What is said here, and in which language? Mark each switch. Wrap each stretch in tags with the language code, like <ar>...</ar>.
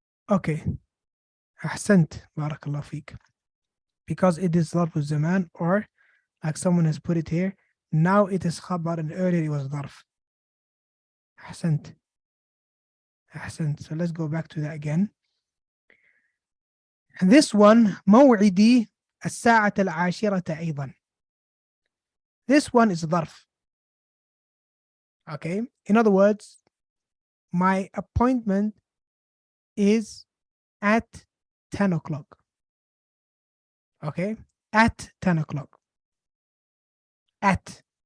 <ar>Okay. أحسنت. بارك الله فيك.</ar> <en>Because it is ظرف الزمان, or like someone has put it here, now it is خبر and earlier it was ظرف.</en> <ar>أحسنت. أحسنت.</ar> <en>So let's go back to that again. And this one</en> <ar>موعدي الساعة العاشرة أيضا.</ar> <en>This one is ظرف. Okay. In other words, my appointment is at 10 o'clock. Okay. At 10 o'clock. At.</en>